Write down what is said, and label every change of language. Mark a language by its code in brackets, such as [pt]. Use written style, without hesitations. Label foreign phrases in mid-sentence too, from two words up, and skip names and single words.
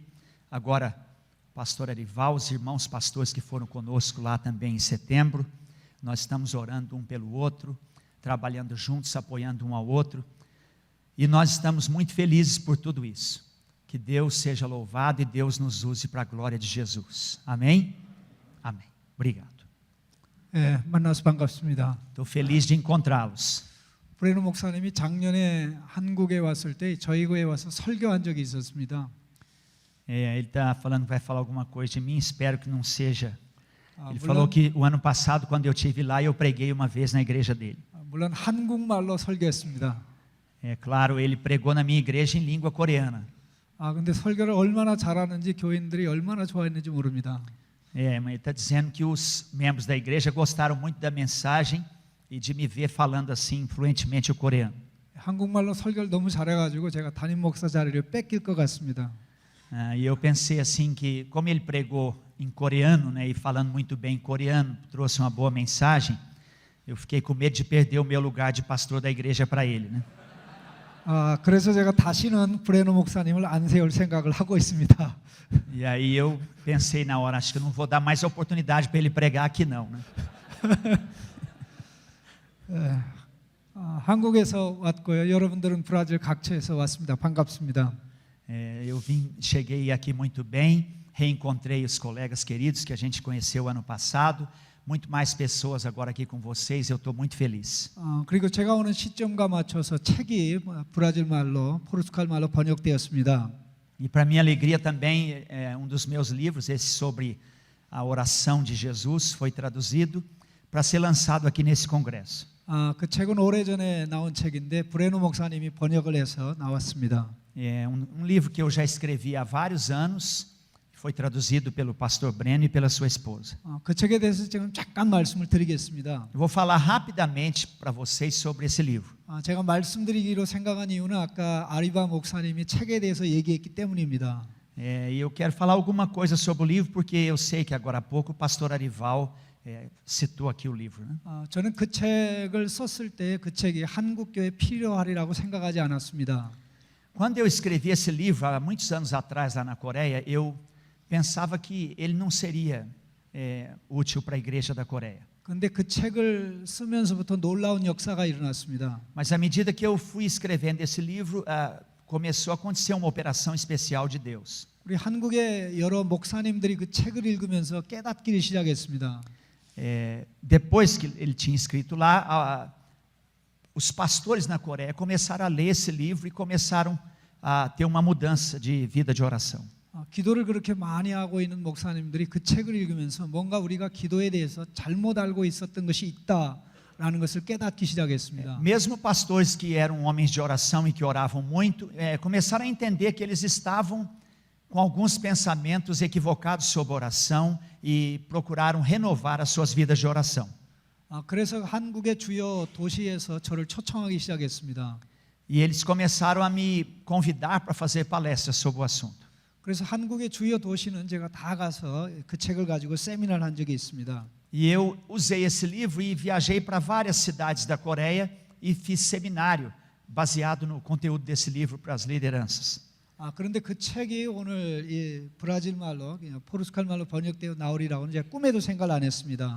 [pt] Agora, o pastor Arival, os irmãos pastores que foram conosco lá também em setembro, nós estamos orando um pelo outro, trabalhando juntos, apoiando um ao outro, e nós estamos muito felizes por tudo isso. Que Deus seja louvado e Deus nos use para a glória de Jesus. Amém? Amém. Obrigado. [ko] 만나서 반갑습니다. [pt] Estou feliz de encontrá-los. [ko] 브레노 목사님이 작년에 한국에 왔을 때 저희 교회에 와서 설교한 적이 있었습니다. [pt] Ele está falando que vai falar alguma coisa de mim, espero que não seja. Ele falou que o ano passado, quando eu estive lá, eu preguei uma vez na igreja dele. [ko] 물론 한국말로 설교했습니다. [pt] Claro, ele pregou na minha igreja em língua coreana. [ko] 근데 설교를 얼마나 잘하는지 교인들이 얼마나 좋아했는지 모릅니다. [pt] Mas ele está dizendo que os membros da igreja gostaram muito da mensagem e de me ver falando assim fluentemente o coreano. [ko] 한국말로 설교를 너무 잘해가지고 제가 담임 목사 자리를 뺏길 것 같습니다. [pt] E eu pensei assim que, como ele pregou em coreano, né, e falando muito bem coreano, trouxe uma boa mensagem, eu fiquei com medo de perder o meu lugar de pastor da igreja para ele, né? [ko] 그래서 제가 다시는 브레노 목사님을 안 세울 생각을 하고 있습니다. [pt] E aí eu pensei na hora, acho que eu não vou dar mais oportunidade para ele pregar aqui não, né? [ko] 한국에서 왔고요. 여러분들은 브라질 각처에서 왔습니다. 반갑습니다. [pt] Eu cheguei aqui muito bem, reencontrei os colegas queridos que a gente conheceu ano passado, muito mais pessoas agora aqui com vocês, eu estou muito feliz. [ko] 그리고 제가 오는 시점과 맞춰서 책이 브라질 말로, 포르투갈 말로 번역되었습니다. [pt] E para minha alegria também, um dos meus livros, esse sobre a oração de Jesus, foi traduzido para ser lançado aqui nesse congresso. [ko] 그 책은 오래전에 나온 책인데 브레노 목사님이 번역을 해서 나왔습니다. [pt] Um livro que eu já escrevi há vários anos, Foi traduzido pelo pastor Breno e pela sua esposa. [ko] 그 책에 대해서 지금 잠깐 말씀을 드리겠습니다. [pt] Eu vou falar rapidamente para vocês sobre esse livro. [ko] 제가 말씀드리기로 생각한 이유는 아까 아리바 목사님이 책에 대해서 얘기했기 때문입니다. [pt] E eu quero falar alguma coisa sobre o livro, porque eu sei que agora há pouco o pastor Arival citou aqui o livro, né? [ko] 저는 그 책을 썼을 때 그 책이 한국 교회에 필요하리라고 생각하지 않았습니다. [pt] Quando eu escrevi esse livro há muitos anos atrás lá na Coreia, eu pensava que ele não seria útil para a igreja da Coreia. [ko] 그런데 그 책을 쓰면서부터 놀라운 역사가 일어났습니다. [pt] Mas à medida que eu fui escrevendo esse livro, começou a acontecer uma operação especial de Deus. [ko] 우리 한국의 여러 목사님들이 그 책을 읽으면서 깨닫기를 시작했습니다. [pt] Depois que ele tinha escrito lá, os pastores na Coreia começaram a ler esse livro e começaram a ter uma mudança de vida de oração. [ko] 기도를 그렇게 많이 하고 있는 목사님들이 그 책을 읽으면서 뭔가 우리가 기도에 대해서 잘못 알고 있었던 것이 있다라는 것을 깨닫기 시작했습니다. [pt] Mesmo pastores que eram homens de oração e que oravam muito, começaram a entender que eles estavam com alguns pensamentos equivocados sobre oração e procuraram renovar as suas vidas de oração. [ko] 그래서 한국의 주요 도시에서 저를 초청하기 시작했습니다. [pt] E eles começaram a me convidar para fazer palestras sobre o assunto. [ko] 그래서 한국의 주요 도시는 제가 다 가서 그 책을 가지고 세미나를 한 적이 있습니다. [pt] E eu usei esse livro e viajei para várias cidades da Coreia e fiz seminário baseado no conteúdo desse livro para as lideranças. [ko] 그런데 그 책이 오늘 이 브라질 말로, 포르투갈 말로 번역되어 나오리라고는 제가 꿈에도 생각을 안 했습니다.